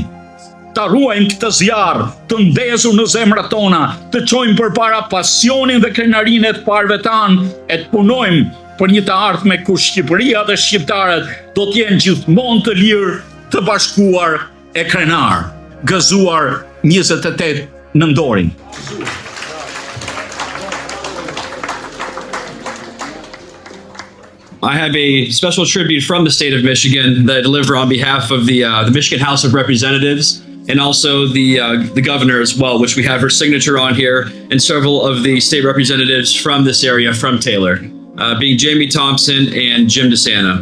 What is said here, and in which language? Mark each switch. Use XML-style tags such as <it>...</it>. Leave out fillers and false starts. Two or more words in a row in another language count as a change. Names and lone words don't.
<sq>Ta ruajmë këtë zjarr të ndezur në zemrat tona, të çojmë përpara pasionin dhe krenarinë e të parëve tanë, e të punojmë për një të ardhme ku Shqipëria dhe shqiptarët do të jenë gjithmonë të lirë, të bashkuar e krenar. Gëzuar 28 nëntorin.</sq> <en>I have a special tribute from the state of Michigan that I deliver on behalf of the Michigan House of Representatives and also the governor as well, which we have her signature on here, and several of the state representatives from this area, from Taylor, being Jamie Thompson and Jim DeSanta.</en>